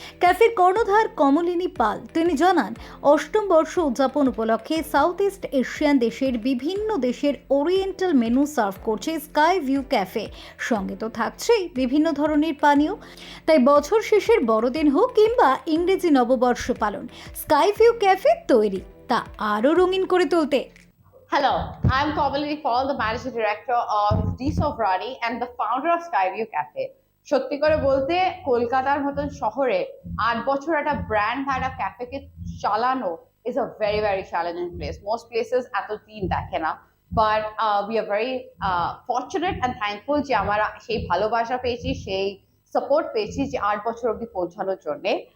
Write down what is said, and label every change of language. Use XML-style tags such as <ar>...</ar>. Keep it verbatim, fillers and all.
<bn>ক্যাফের কর্ণধার কমলিনী পাল তিনি জানান, অষ্টম বর্ষ উদযাপন উপলক্ষে সাউথ ইস্ট এশিয়ান দেশের বিভিন্ন দেশের ওরিয়েন্টাল মেনু সার্ভ করছে স্কাই ভিউ ক্যাফে। সঙ্গে তো থাকছেই বিভিন্ন ধরনের পানীয়। তাই বছর শেষের বড়দিন হোক কিংবা ইংরেজি নববর্ষ পালন, স্কাই ভিউ ক্যাফে তৈরি তা আরও রঙিন করে তুলতে।</bn> <en>Hello, I'm Kamalini Paul, the Managing Director of D Sovrani and the founder of Skyview Cafe.</en> <bn>সত্যি করে বলতে, কলকাতার মতন শহরে আট বছর একটা ব্র্যান্ড বা একটা ক্যাফেকে চালানো</bn> <en>is a very, very challenging place. Most places</en> <bn>এতদিন দেখে না,</bn> <en>but uh, we are very uh, fortunate and thankful</en> <bn>যে আমরা সেই ভালোবাসা পেয়েছি, সেই সাপোর্ট পেয়েছি যে আট বছর অবধি পৌঁছানোর জন্যে।</bn>